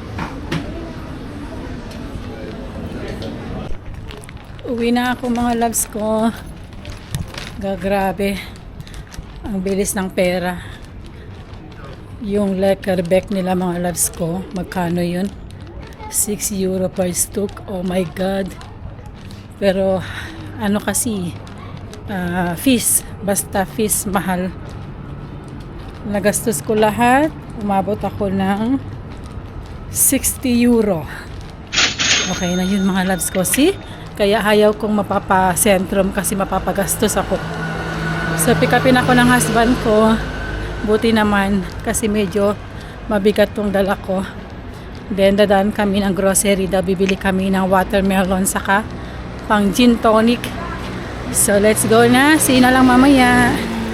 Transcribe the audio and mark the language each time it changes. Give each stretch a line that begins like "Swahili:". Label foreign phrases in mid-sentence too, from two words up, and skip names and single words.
Filipino: Uwi na ako mga loves ko. Grabe. Ang bilis ng pera. Yung Leckerbeck nila mga loves ko, magkano yun?
Dutch: 6 euro per stuk.
English: Oh my God.
Filipino: Pero ano kasi, fish. Basta fish, mahal. Nagastos ko lahat. Umabot ako ng 60 euro. Okay na yun mga loves ko. See? Kaya ayaw kong mapapasentrum kasi mapapagastos ako. So pick upin ako ng husband ko. Buti naman kasi medyo mabigat tong dala ko. Then dadaan kami ng grocery. Bibili kami ng watermelon saka pang
English: gin tonic. So let's go
Filipino: na.
English: See you
Filipino: na lang mamaya.